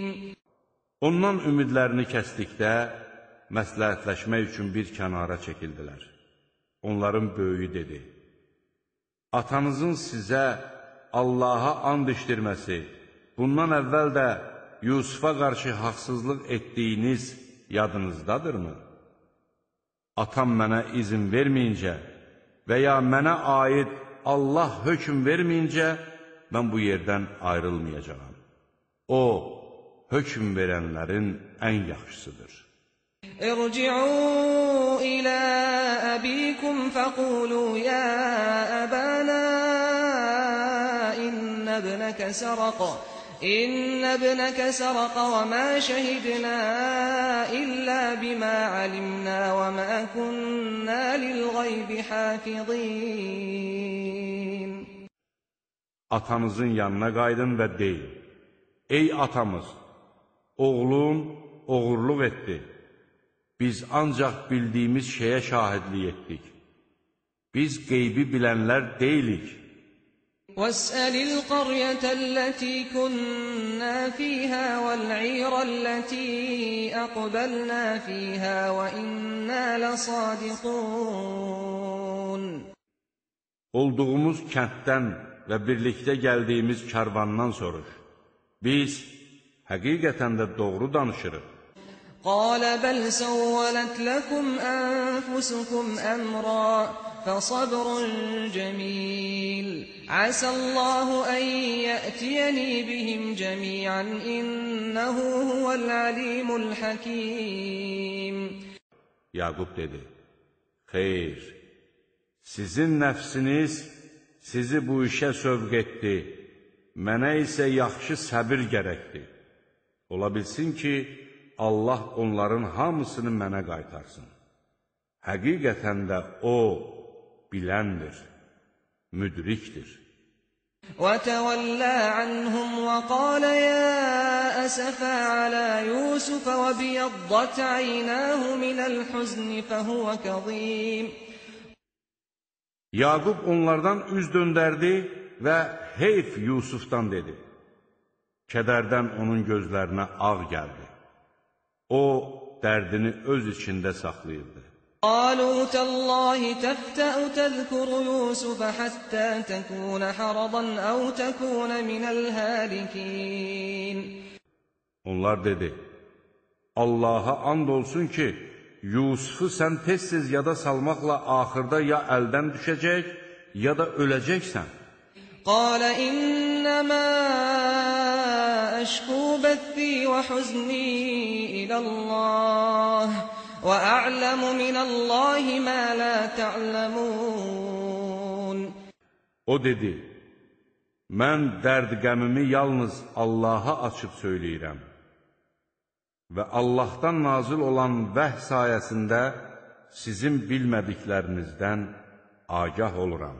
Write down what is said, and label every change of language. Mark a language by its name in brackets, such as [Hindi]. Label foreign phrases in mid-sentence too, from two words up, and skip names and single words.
[Azerbaijani] Ondan ümidlərini kəsdikdə, məsləhətləşmək üçün bir kənara çəkildilər. Onların böyüyü dedi, atanızın sizə Allaha and içdirməsi, bundan əvvəl də Yusufa qarşı haqsızlıq etdiyiniz yadınızdadırmı? Atam mənə izin verməyincə və ya mənə aid Allah hökm verməyincə, mən bu yerdən ayrılmayacağam. O, hökm verənlərin ən yaxşısıdır. [Arabic] ارجعوا إلى أبيكم فقولوا يا أبانا إن ابنك سرق وما شهدنا إلا بما علمنا وما كنا للغيب حافظين. [Azerbaijani] Atanızın yanına qaydın və deyin, ey atamız, oğlum oğurluq etdi. Biz ancaq bildiyimiz şeyə şahidlik etdik. Biz qeybi bilənlər deyilik. [Arabic] وَاسْأَلِ الْقَرْيَةَ الَّتِي كُنَّا فِيهَا وَالْعِيرَ الَّتِي أَقْبَلْنَا فِيهَا وَإِنَّا لَصَادِقُونَ. [Azerbaijani] Olduğumuz kənddən və birlikdə gəldiyimiz karvandan soruş. Biz həqiqətən də doğru danışırıq. [Arabic] قال بل سولت لكم أنفسكم أمرا فصبر جميل عسى الله أن يأتيني بهم جميعا إنه هو العليم الحكيم. [Azerbaijani] Yaqub dedi, xeyr, sizin nəfsiniz sizi bu işə sövq etdi, mənə isə yaxşı səbir gərəkdir. Ola bilsin ki, Allah onların hamısını mənə qaytarsın. Həqiqətən də O biləndir, müdrikdir. [Arabic] وَتَوَلَّى عَنْهُمْ وَقَالَ يَا أَسَفَا عَلَى يُوسُفَ وَابْيَضَّتْ عَيْنَاهُ مِنَ الْحُزْنِ فَهُوَ كَظِيمٌ. [Azerbaijani] Yaqub onlardan üz döndərdi və heyf Yusufdan dedi. Kədərdən onun gözlərinə ağ gəldi. O, dərdini öz içində saxlayırdı. [Arabic] قالوا تالله تفتأ تذكر يوسف حتى تكون حرضا أو تكون من الهالكين. [Azerbaijani] Onlar dedi, Allaha and olsun ki, Yusufu sən tez-tez yada salmaqla axırda ya əldən düşəcək, ya da öləcəksən. [Arabic] قال إنما أشكو بثي وحزني إلى الله وأعلم من الله ما لا تعلمون. [Azerbaijani] O dedi, mən dərd-qəmimi yalnız Allaha açıb söyləyirəm və Allahdan nazil olan vəhy sayəsində sizin bilmədiklərinizdən agah oluram.